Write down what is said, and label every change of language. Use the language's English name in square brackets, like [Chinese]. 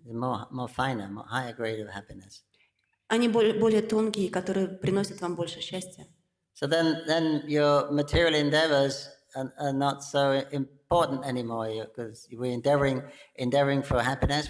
[English] More finer, more higher grade of happiness. [Russian] Они более тонкие, которые приносят вам больше счастья. [English] So then your material endeavors are not so important anymore because we're endeavoring for happiness.